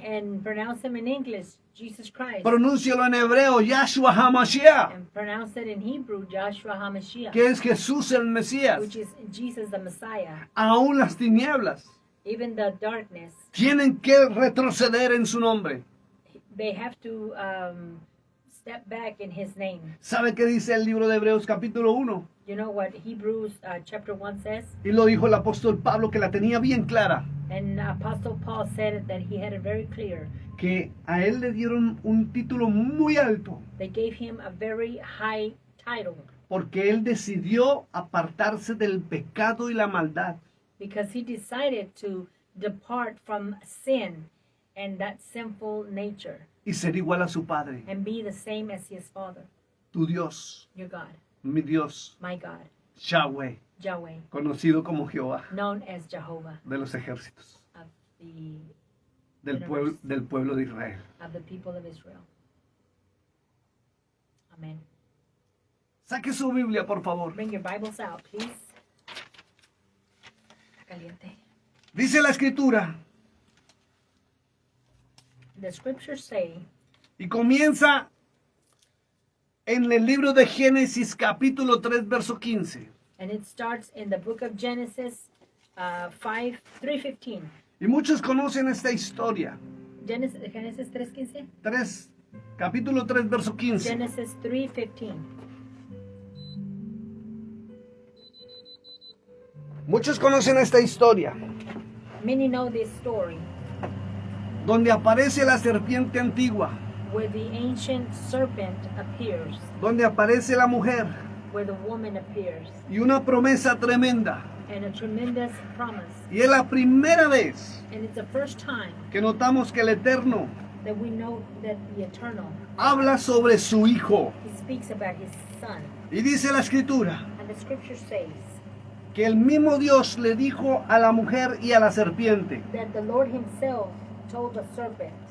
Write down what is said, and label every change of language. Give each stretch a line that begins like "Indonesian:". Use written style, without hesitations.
English: and pronounce him in English, Jesus Christ,
Spanish: Pronúncialo en hebreo, Yahshua HaMashiach,
English: and pronounce it in Hebrew, Joshua HaMashiach,
Spanish: que es Jesús el Mesías.
English: which is Jesus the Messiah.
Spanish: Aún las tinieblas
English: Even the darkness,
Spanish: tienen que retroceder en su nombre.
English: they have to step back in his name.
Spanish: ¿Sabe qué dice el libro de Hebreos capítulo 1?
English: You know what Hebrews chapter 1 says?
Spanish: Y lo dijo el apóstol Pablo, que la tenía bien clara,
English: And Apostle Paul said it, that he had it very clear.
Spanish: que a él le dieron un título muy alto,
English: They gave him a very high title
Spanish: porque él decidió apartarse del pecado y la maldad,
English: because he decided to depart from sin and that sinful nature
Spanish: y ser igual a su Padre,
English: and be the same as his Father,
Spanish: tu Dios,
English: your God,
Spanish: mi Dios,
English: my God,
Spanish: Yahweh,
English: Yahweh,
Spanish: conocido como Jehová
English: known as Jehovah
Spanish: de los ejércitos,
English: of the
Spanish: del pueblo de Israel.
English: people of Israel. Amen.
Spanish: Saque su Biblia, por favor.
English: Bring your Bibles out, please.
Spanish: Caliente. Dice la Escritura,
English: The scriptures say,
Spanish: y comienza en el libro de Génesis capítulo 3, verso 15.
English: and it starts in the book of Genesis 3:15.
Spanish: Y muchos conocen esta historia.
English: Genesis 3:15.
Spanish: Capítulo 3, verso 15.
English: Genesis 3:15.
Spanish: Muchos conocen esta historia,
English: Many know this story
Spanish: donde aparece la serpiente antigua,
English: where the ancient serpent appears,
Spanish: donde aparece la mujer
English: where the woman appears,
Spanish: y una promesa tremenda.
English: and a tremendous promise.
Spanish: Y es la primera vez
English: And it's the first time
Spanish: que notamos que el Eterno
English: that we know that the Eternal,
Spanish: habla sobre su Hijo.
English: he speaks about his Son.
Spanish: Y dice la Escritura
English: And the scripture says
Spanish: que el mismo Dios le dijo a la mujer y a la serpiente,
English: that the Lord himself told the serpent,